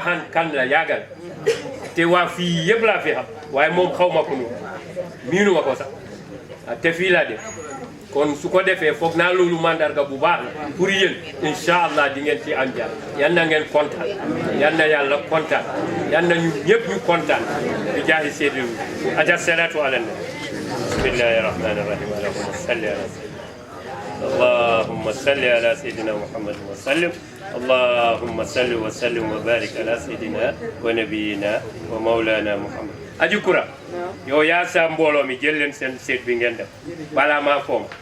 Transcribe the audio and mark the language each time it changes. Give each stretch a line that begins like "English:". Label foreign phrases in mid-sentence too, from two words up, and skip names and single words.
Wolof: xam kan la yàggal te waa fii yëpp laa fi xam waaye moom xaw ma ko noonu miinu ma ko sax te fii laa def kon su ko defee foog naa loolu mandarga bu baax la pour yéen
Arabic: إن شاء الله
Wolof: di ngeen ci am jaar yal na ngeen kontaan yal na yàlla kontaan yal na ñu ñëpp ñu kontaan
Arabic: بجاه سيد الحاج صلاة على النبي بسم الله الرحمن الرحيم اللهم صل على سيدنا محمد وسلم اللهم صل وسلم وبارك على سيدنا ونبينا ومولانا محمد
Wolof: aji kura yow yaa sa mbooloo mi jël leen seen seet bi ngeen def balaa maa foom